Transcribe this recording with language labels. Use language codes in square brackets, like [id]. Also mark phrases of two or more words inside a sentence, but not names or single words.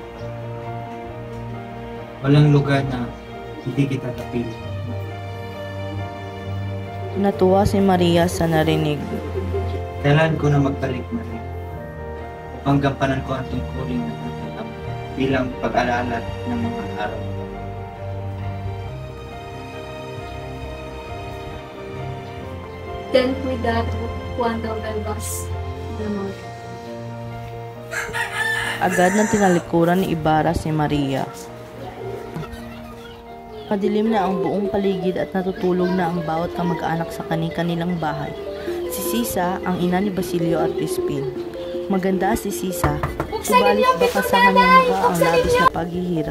[tl] Walang lugar na hindi kita kapilit. Natuwa si Maria sa narinig. Kailan ko na magbalik na rin upang gampanan ko ang tungkulin ng aking ama bilang pag-alala ng mga araw. [es] Ten cuidado cuando vuelvas, mi amor. [tl] Agad nang tinalikuran ni Ibarra si Maria. Madilim na ang buong paligid at natutulog na ang bawat kamag-anak sa kani-kanilang bahay. Si Sisa, ang ina ni Basilio at Crispin. Maganda si Sisa, subalit baka sa kanyang mukha ang labis na paghihirap.